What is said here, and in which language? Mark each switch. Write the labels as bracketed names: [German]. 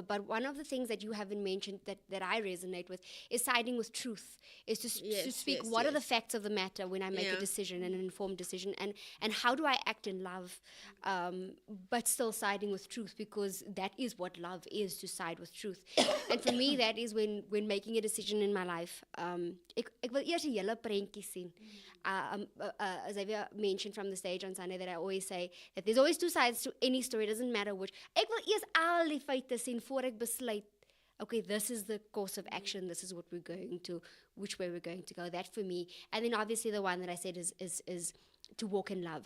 [English] But one of the things that you haven't mentioned that I resonate with is siding with truth, is to speak what are the facts of the matter when I make a decision, an informed decision, and how do I act in love, but still siding with truth, because that is what love is, to side with truth. And for me, that is when making a decision in my life. [Afrikaans] Ek wil eers 'n hele prentjie sien. [English] As I've mentioned from the stage on Sunday, that I always say that there's always two sides to any story. It doesn't matter which. [Afrikaans] Ek wil eers al die feite sien voor ek besluit, [English] okay, this is the course of action, this is what we're going to, which way we're going to go. That for me. And then obviously the one that I said is to walk in love.